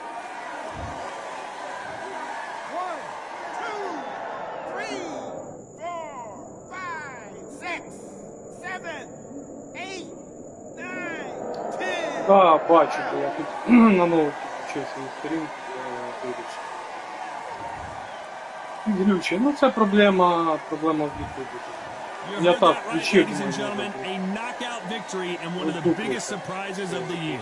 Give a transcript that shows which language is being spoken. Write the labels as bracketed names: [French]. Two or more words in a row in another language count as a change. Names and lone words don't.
[English] 1, 2, 3, 4, 5, 6, 7, 8, 9, 10. [Ukrainian] Да, бачу, бо я тут на ноуті включив свою сторінку, вирішив. Глючі, ну це проблема в Ютубі. [English] You [Ukrainian] Я [English] heard [Ukrainian] так [English] that right, [Ukrainian] включив, [English] ladies and [Ukrainian] думаю, [English] gentlemen. A knockout victory and one of the [Ukrainian] Наступний. [English] biggest surprises of the year.